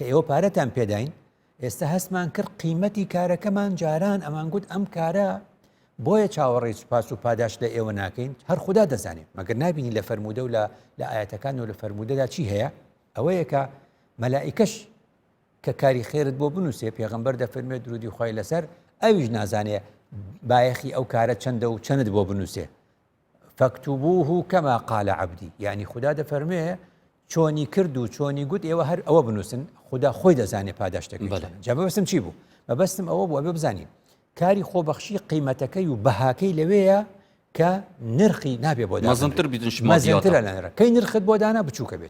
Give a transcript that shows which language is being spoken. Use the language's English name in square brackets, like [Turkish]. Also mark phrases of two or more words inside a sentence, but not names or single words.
[Central Kurdish] ئێوە پارەتان پێداین ئێستا هەستمان کرد قیمەتی کارەکەمان جاران ئەمان گوت ئەم کارە بۆیە چاوەڕێی سوپاس و پاداش لە ئێوە ناکەین هەر خوددا دەزانێت مەگەر نبینی لە فەرموودە و لە ئاەتەکان و لە فەرموودەدا چی هەیە ئەوەیە کە مەلائیکەش کە کاری خێرت بۆ بنووسێ پێغەمبەر دەفەرمێت درودی خۆی لەسەر ئەویش نازانێ بایەخی ئەو کارە چەندە و چەند بۆ بنووسێ [Arabic] فاكتبوه كما قال عبدي [Central Kurdish] يعني خدا دەفەرمێ چۆنی کرد و چۆنی گوت ئێوە هەر ئەوە بنووسن خدا خۆی دەزانێ پاداشتەکەی جا بەبەستم چی بوو بەبەستم ئەوە بوو ئەبێ بزانین کاری خۆبەخشی قیمەتەکەی و بەهاکەی لەوەیە کە نرخی نابێ بۆ مەزنتر بیتن مەزنترە لە نرخ کەی نرخت بۆ دانا بچووکە بێت